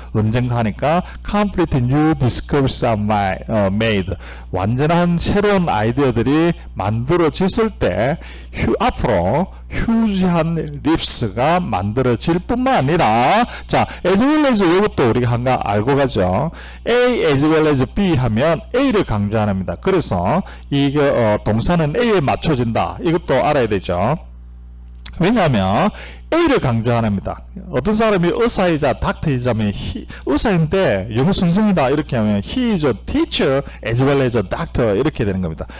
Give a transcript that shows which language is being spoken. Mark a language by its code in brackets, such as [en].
[ko] 언젠가 하니까 [en] complete new discoveries are made [ko] 완전한 새로운 아이디어들이 만들어졌을 때 앞으로 휴지한 립스가 만들어질 뿐만 아니라 자 as well as 이것도 우리가 한가 알고 가죠. A as well as B 하면 A를 강조 안 합니다. 그래서 이게 동사는 A에 맞춰진다. 이것도 알아야 되죠. 왜냐하면 A를 강조 안 합니다. 어떤 사람이 의사이자 닥터이자면 의사인데 영어 선생이다 이렇게 하면 [en] he is a teacher as well as a doctor [ko] 이렇게 되는 겁니다.